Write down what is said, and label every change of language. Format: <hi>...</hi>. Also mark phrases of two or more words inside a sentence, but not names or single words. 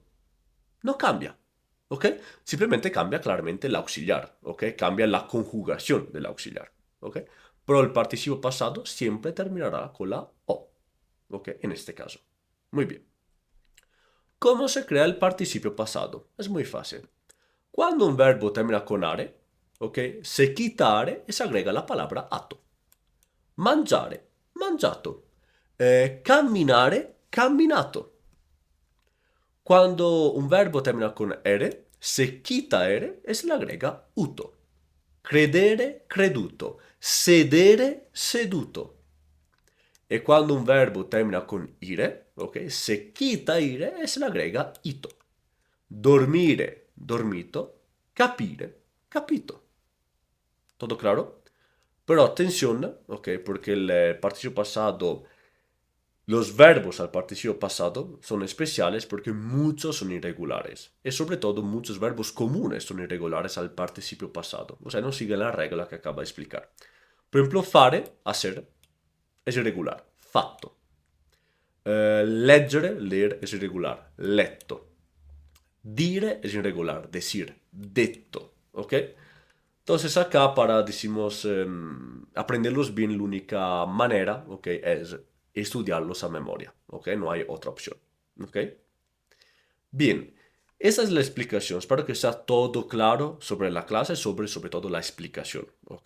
<es>No cambia. ¿Ok? Simplemente cambia claramente el auxiliar. ¿Ok? Cambia la conjugación del auxiliar. ¿Ok? Pero el participio pasado siempre terminará con la O. ¿Ok? En este caso. Muy bien. ¿Cómo se crea el participio pasado? Es muy fácil. Cuando un verbo termina con are, ¿ok? Se quita are y se agrega la palabra ato.</es> <it>Mangiare, mangiato. Camminare, camminato.</it> <es>Cuando un verbo termina con ere, se quita ere e se le agrega uto.</es> <it>Credere, creduto. Sedere, seduto. E quando</it> <es>un verbo termina con ire, ok, se quita ire e se le agrega ito.</es> <it>Dormire, dormito. Capire, capito.</it> <es>¿Todo claro? Pero atención, ok, porque el participio pasado, los verbos al participio pasado son especiales porque muchos son irregulares. Y sobre todo muchos verbos comunes son irregulares al participio pasado. O sea, no siguen la regla que acabo de explicar. Por ejemplo, fare, hacer, es irregular.</es> <it>Fatto. Leggere,</it> <es>leer, es irregular.</es> <it>Letto.</it> <es>Dire es irregular. Decir, detto. ¿Ok? Entonces acá para, decimos, aprenderlos bien, la única manera, ¿ok? Es estudiarlos a memoria, ¿ok? No hay otra opción, ¿ok? Bien, esa es la explicación. Espero que sea todo claro sobre la clase, sobre todo la explicación, ¿ok?</es>